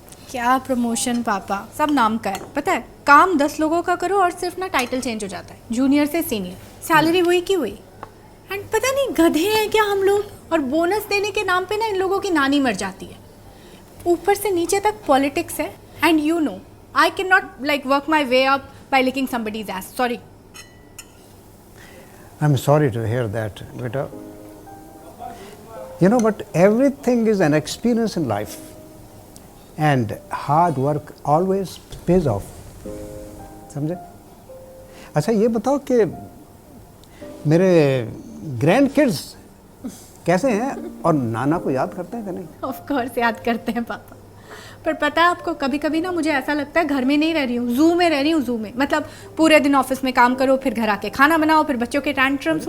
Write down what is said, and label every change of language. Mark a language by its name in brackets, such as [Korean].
[Hindi] क्या प्रमोशन पापा, सब नाम का है। पता है, काम 10 लोगों का करो और सिर्फ ना टाइटल चेंज हो जाता है, जूनियर से सीनियर। सैलरी वही की हुई। एंड पता नहीं गधे हैं क्या हम लोग, और बोनस देने के नाम पे ना इन लोगों की नानी मर जाती है। ऊपर से नीचे तक पॉलिटिक्स है। [English] And you know I can not like work my way up by licking somebody's ass. Sorry. I'm sorry to hear that, beta. You know, but everything is an experience in life, and hard work always pays off. [Hindi] समझे? अच्छा, ये बताओ कि मेरे grand kids कैसे हैं और नाना को याद करते हैं कि नहीं? [English] of course [Hindi] याद करते हैं पापा। पर पता है आपको, कभी कभी ना मुझे ऐसा लगता है घर में नहीं रह रही हूँ, जू में रह रही हूँ। जू में मतलब पूरे दिन ऑफिस में काम करो, फिर घर आके खाना बनाओ, फिर बच्चों के टैंट्रम्स।